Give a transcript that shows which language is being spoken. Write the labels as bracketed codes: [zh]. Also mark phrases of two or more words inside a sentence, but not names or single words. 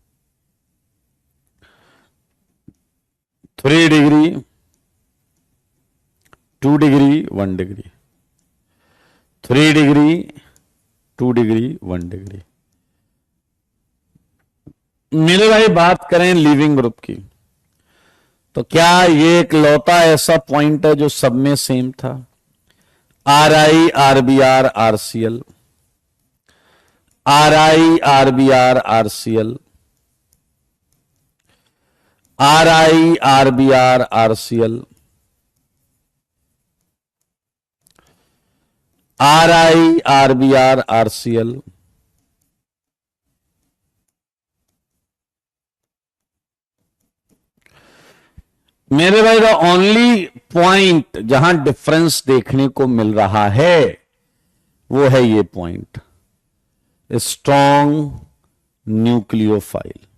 [hi] 3 डिग्री, 2 डिग्री, 1 डिग्री, 3 डिग्री, 2 डिग्री, 1 डिग्री। मेरे भाई, बात करें [en] leaving group [hi] की, तो क्या ये एक लौता ऐसा पॉइंट है जो सब में सेम था? [en] RI, RBr, RCl, RI, RBR, RCL, RI, RBR, RCL, RI, RBR, [hi] RCL, मेरे भाई [en] the only point [hi] जहां डिफरेंस देखने को मिल रहा है वो है ये पॉइंट, [en] strong nucleophile.